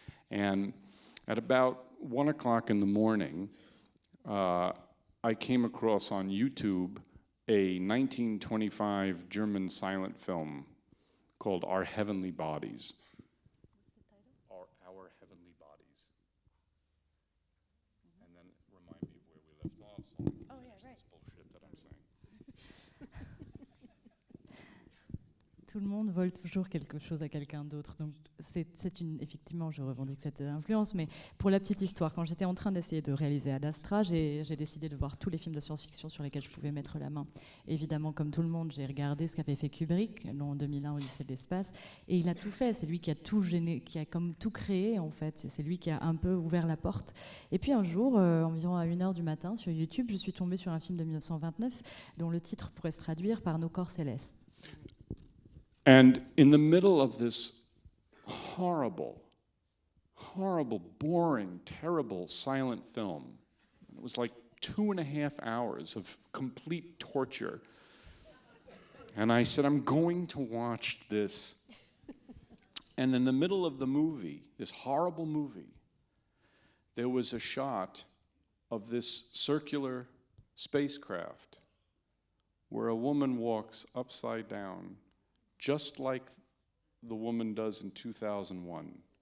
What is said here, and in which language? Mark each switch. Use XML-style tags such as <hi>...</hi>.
<en>And at about 1 o'clock in the morning, I came across on YouTube a 1925 German silent film called Our Heavenly Bodies. What's the title? Our Heavenly Bodies. And then remind me of where we left off so I can finish this bullshit that I'm saying.</en> <fr>Tout le monde vole toujours quelque chose à quelqu'un d'autre. Donc effectivement, je revendique cette influence, mais pour la petite histoire, quand j'étais en train d'essayer de réaliser Ad Astra, j'ai décidé de voir tous les films de science-fiction sur lesquels je pouvais mettre la main. Évidemment, comme tout le monde, j'ai regardé ce qu'avait fait Kubrick, en 2001, Odyssée de l'espace, et il a tout fait. C'est lui qui a tout qui a comme tout créé, en fait. C'est lui qui a un peu ouvert la porte. Et puis un jour, environ à 1h du matin, sur YouTube, je suis tombée sur un film de 1929, dont le titre pourrait se traduire par Nos corps célestes.</fr> <en>And in the middle of this horrible, boring, terrible silent film, it was like 2.5 hours of complete torture. And I said, I'm going to watch this. And in the middle of the movie, this horrible movie, there was a shot of this circular spacecraft where a woman walks upside down, just like the woman does in 2001.</en>